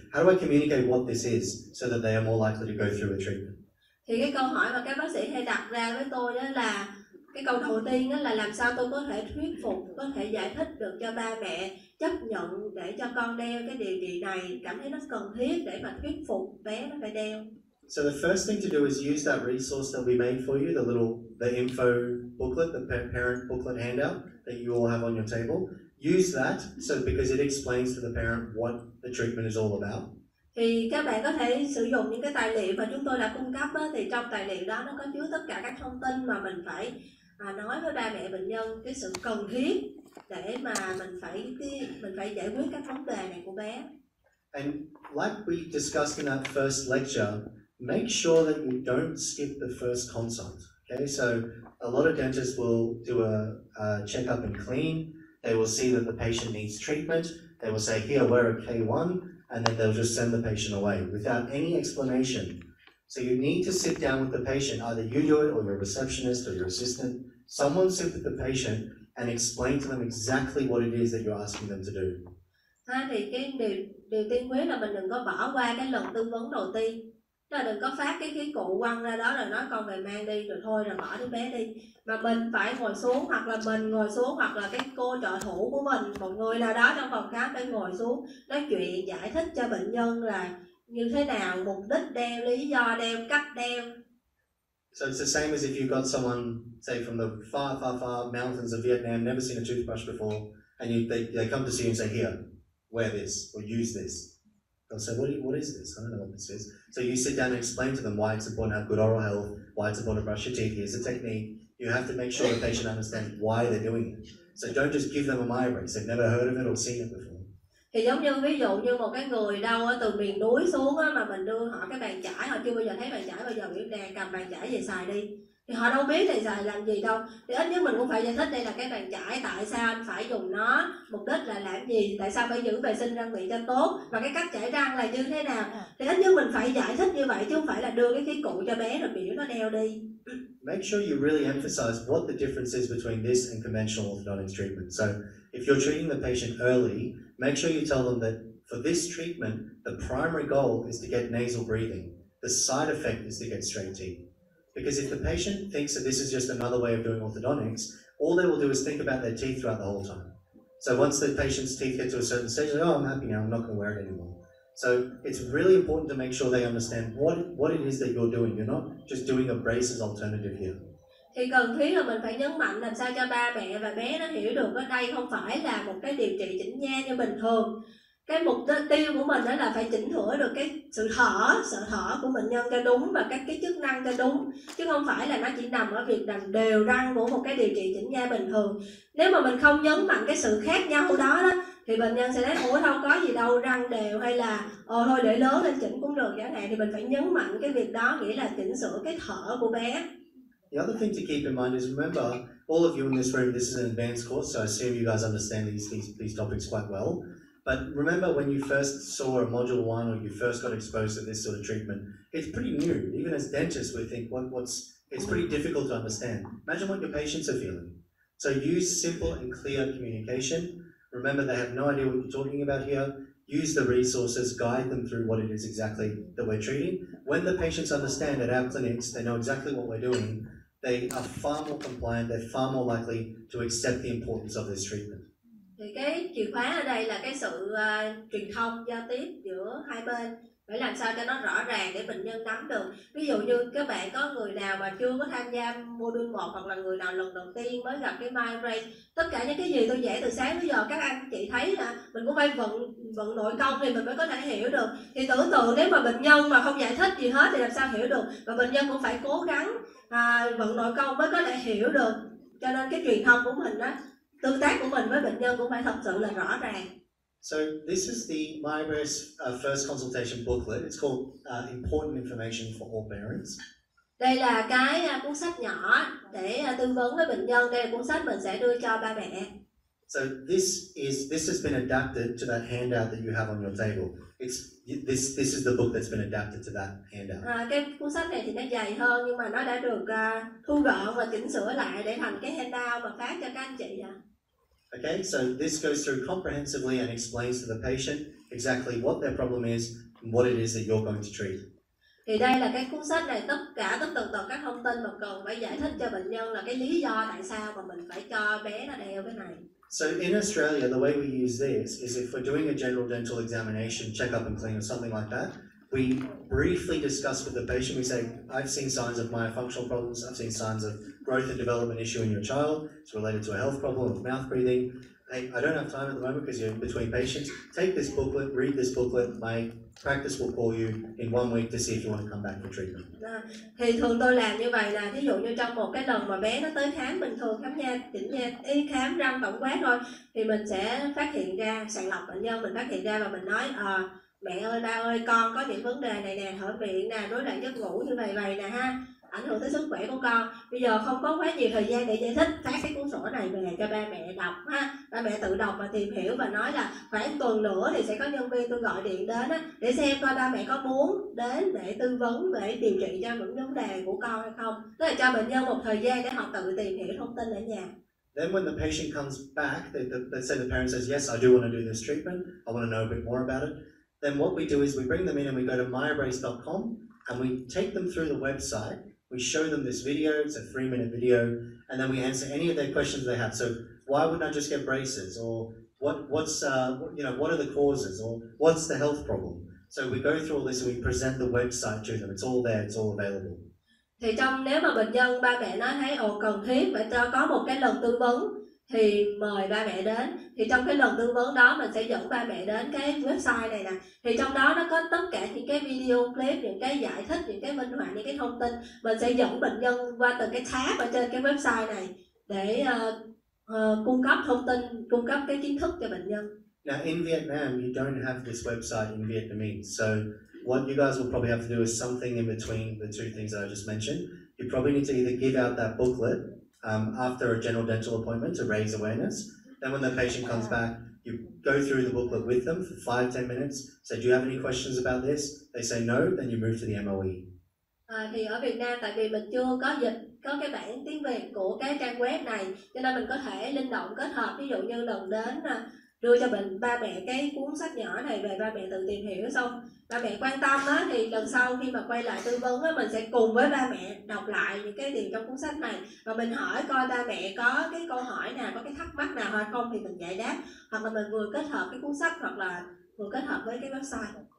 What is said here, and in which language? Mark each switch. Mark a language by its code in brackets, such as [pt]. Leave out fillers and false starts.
[en] How do I communicate what this is so that they are more likely to go through a treatment? [vi] Thì cái câu hỏi mà các bác sĩ hay đặt ra với tôi đó là cái câu đầu tiên đó là làm sao tôi có thể thuyết phục, có thể giải thích được cho ba mẹ chấp nhận để cho con đeo cái điều trị này, cảm thấy nó cần thiết để mà thuyết phục bé nó phải đeo. [en] So the first thing to do is use that resource that we made for you, the info booklet, the parent booklet handout that you all have on your table. Use that because it explains to the parent what the treatment is all about. [vi] Thì các bạn có thể sử dụng những cái tài liệu mà chúng tôi đã cung cấp đó, thì trong tài liệu đó nó có chứa tất cả các thông tin mà mình phải nói với ba mẹ bệnh nhân cái sự cần thiết để mà mình phải giải quyết các vấn đề này của bé. [en] And like we discussed in that first lecture, make sure that you don't skip the first consult. Okay, so a lot of dentists will do a checkup and clean. They will see that the patient needs treatment. They will say, here, wear a K1, and then they'll just send the patient away without any explanation. So you need to sit down with the patient, either you do it or your receptionist or your assistant. Someone sit with the patient and explain to them exactly what it is that you're asking them to do. [vi] Thì cái điều tiên quyết là mình đừng có bỏ qua cái lần tư vấn đầu tiên. Tức là đừng có phát cái khí cụ quăng ra đó rồi nói con về mang đi rồi thôi rồi bỏ đứa bé đi. Mà mình phải ngồi xuống, hoặc là mình ngồi xuống, hoặc là cái cô trợ thủ của mình, một người nào đó trong phòng khám phải ngồi xuống nói chuyện, giải thích cho bệnh nhân là như thế nào, mục đích đeo, lý do đeo, cách đeo. [en] So it's the same as if you've got someone, say from the far mountains of Vietnam, never seen a toothbrush before, and they come to see you and say, here, wear this, or use this. They'll say, what is this? I don't know what this is. So you sit down and explain to them why it's important to have good oral health, why it's important to brush your teeth. Here's the technique. You have to make sure the patient understands why they're doing it. So don't just give them a Myobrace. They've never heard of it or seen it before. [vi] Thì giống như ví dụ như một cái người đâu từ miền núi xuống á, mà mình đưa họ cái bàn chải, họ chưa bao giờ thấy bàn chải, bao giờ biểu nè cầm bàn chải về xài đi, thì họ đâu biết thầy xài làm gì đâu. Thì ít nhất mình cũng phải giải thích đây là cái bàn chải, tại sao anh phải dùng nó, mục đích là làm gì, tại sao phải giữ vệ sinh răng miệng cho tốt, và cái cách chải răng là như thế nào. Thì ít nhất mình phải giải thích như vậy chứ không phải là đưa cái khí cụ cho bé rồi biểu nó đeo đi. [en] Make sure you really emphasize what the difference is between this and conventional orthodontics treatment. So if you're treating the patient early, make sure you tell them that for this treatment, the primary goal is to get nasal breathing. The side effect is to get straight teeth. Because if the patient thinks that this is just another way of doing orthodontics, all they will do is think about their teeth throughout the whole time. So once the patient's teeth get to a certain stage, they're like, oh, I'm happy now, I'm not going to wear it anymore. So it's really important to make sure they understand what it is that you're doing. You're not just doing a braces alternative here. [vi] Thì cần thiết là mình phải nhấn mạnh làm sao cho ba mẹ và bé nó hiểu được ở đây không phải là một cái điều trị chỉnh nha như bình thường. cái mục tiêu của mình đó là phải chỉnh sửa được cái sự thở của bệnh nhân cho đúng và các cái chức năng cho đúng, chứ không phải là nó chỉ nằm ở việc làm đều răng của một cái điều trị chỉnh nha bình thường. Nếu mà mình không nhấn mạnh cái sự khác nhau đó thì bệnh nhân sẽ nói ủa đâu có gì đâu, răng đều hay là thôi để lớn lên chỉnh cũng được chẳng hạn, thì mình phải nhấn mạnh cái việc đó, nghĩa là chỉnh sửa cái thở của bé. [en] The other thing to keep in mind is, remember, all of you in this room, this is an advanced course, so I assume you guys understand these topics quite well. But remember, when you first saw a module 1 or you first got exposed to this sort of treatment, it's pretty new. Even as dentists, we think it's pretty difficult to understand. Imagine what your patients are feeling. So use simple and clear communication. Remember, they have no idea what you're talking about here. Use the resources, guide them through what it is exactly that we're treating. When the patients understand at our clinics, they know exactly what we're doing, they are far more compliant, they're far more likely to accept the importance of this treatment. [vi] Thì cái chìa khóa ở đây là cái sự truyền thông, giao tiếp giữa hai bên, phải làm sao cho nó rõ ràng để bệnh nhân nắm được. Ví dụ như các bạn có người nào mà chưa có tham gia module 1 hoặc là người nào lần đầu tiên mới gặp cái Myobrace, tất cả những cái gì tôi dạy từ sáng tới giờ các anh chị thấy là mình cũng phải vận nội công thì mình mới có thể hiểu được. Thì tưởng tượng nếu mà bệnh nhân mà không giải thích gì hết thì làm sao hiểu được, và bệnh nhân cũng phải cố gắng vận nội công mới có thể hiểu được. Cho nên cái truyền thông của mình đó, tương tác của mình với bệnh nhân cũng phải thật sự là rõ ràng. [en] So this is the Myobrace first consultation booklet. It's called Important Information for All Parents. [vi] Đây là cái cuốn sách nhỏ để tư vấn với bệnh nhân. Đây là cuốn sách mình sẽ đưa cho ba mẹ. [en] So this has been adapted to that handout that you have on your table. This is the book that's been adapted to that handout. [vi] Cái cuốn sách này thì nó dày hơn nhưng mà nó đã được thu gọn và chỉnh sửa lại để thành cái handout mà phát cho các anh chị. [en] Okay, so this goes through comprehensively and explains to the patient exactly what their problem is and what it is that you're going to treat. [vi] Thì đây là cái cuốn sách này tất tần tật các thông tin mà cần phải giải thích cho bệnh nhân là cái lý do tại sao mà mình phải cho bé nó đeo cái này. [en] So in Australia, the way we use this is if we're doing a general dental examination, check-up and clean or something like that, we briefly discuss with the patient. We say, I've seen signs of myofunctional problems, I've seen signs of growth and development issue in your child, it's related to a health problem with mouth breathing. Hey, I don't have time at the moment because you're in between patients. Take this booklet, read this booklet. My practice will call you in 1 week to see if you want to come back for treatment. [vi] Thì thường tôi làm như vậy là, ví dụ như trong một cái lần mà bé nó tới khám bình thường, khám nha, chỉnh nha, khám răng tổng quát thôi, thì mình sẽ phát hiện ra, sàng lọc bệnh nhân, mình phát hiện ra và mình nói mẹ ơi, ba ơi, con có những vấn đề này nè, hở miệng nè, rối loạn giấc ngủ như vậy nè ha, ảnh hưởng tới sức khỏe của con. Bây giờ không có quá nhiều thời gian để giải thích, phát cái cuốn sổ này về cho ba mẹ đọc ha, ba mẹ tự đọc và tìm hiểu, và nói là khoảng tuần nữa thì sẽ có nhân viên tôi gọi điện đến để xem coi ba mẹ có muốn đến để tư vấn, để điều trị cho những vấn đề của con hay không. Tức là cho bệnh nhân một thời gian để họ tự tìm hiểu thông tin ở nhà. [en] Then when the patient comes back, let's say the parent says, yes, I do want to do this treatment, I want to know a bit more about it. Then what we do is we bring them in and we go to myobrace.com and we take them through the website. We show them this video, it's a 3-minute video, and then we answer any of their questions they have. So why wouldn't I just get braces? Or what are the causes? Or what's the health problem? So we go through all this and we present the website to them. It's all there, it's all available. [vi] Thì nếu mà bệnh nhân ba mẹ nói thấy cần thiết phải có một cái lần tư vấn thì mời ba mẹ đến. Thì trong cái lần tư vấn đó mình sẽ dẫn ba mẹ đến cái website này nè. Thì trong đó nó có tất cả những cái video clip, những cái giải thích, những cái minh họa, những cái thông tin. Mình sẽ dẫn bệnh nhân qua từng cái tab ở trên cái website này để cung cấp thông tin, cung cấp cái kiến thức cho bệnh nhân. [en] Now in Vietnam, you don't have this website in Vietnamese. So what you guys will probably have to do is something in between the two things that I just mentioned. You probably need to either give out that booklet after a general dental appointment to raise awareness. Then when the patient comes back, you go through the booklet with them for 5-10 minutes. Say, do you have any questions about this? They say no, then you move to the MOE. [vi] Thì ở Việt Nam, tại vì mình chưa có dịch, có cái bản tiếng Việt của cái trang web này, cho nên mình có thể linh động kết hợp. Ví dụ như lần đến đưa cho ba mẹ cái cuốn sách nhỏ này về, ba mẹ tự tìm hiểu xong, ba mẹ quan tâm thì lần sau khi mà quay lại tư vấn mình sẽ cùng với ba mẹ đọc lại những cái điều trong cuốn sách này và mình hỏi coi ba mẹ có cái câu hỏi nào, có cái thắc mắc nào hay không thì mình giải đáp, hoặc là mình vừa kết hợp cái cuốn sách hoặc là vừa kết hợp với cái website.